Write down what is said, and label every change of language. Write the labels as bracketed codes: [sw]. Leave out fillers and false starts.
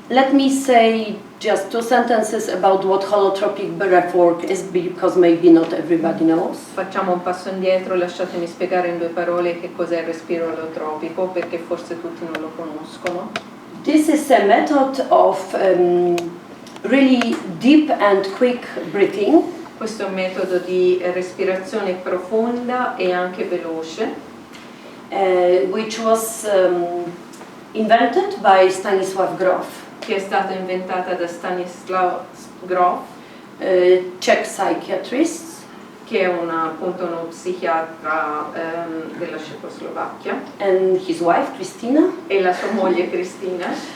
[en] Let me say just 2 sentences about what holotropic breathwork is, because maybe not everybody knows. [it] Facciamo un passo indietro, lasciatemi spiegare in 2 parole che cos'è il respiro olotropico, perché forse tutti non lo conoscono. [en] This is a method of really deep and quick breathing. [it] Questo è un metodo di respirazione profonda e anche veloce, [en] Which was invented by Stanislav Grof, [it] che è stata inventata da Stanislav Grof, [en] Czech psychiatrist, [it] che è appunto uno psichiatra della Cecoslovacchia, [en] and his wife Christina. [it] e la sua moglie Cristina.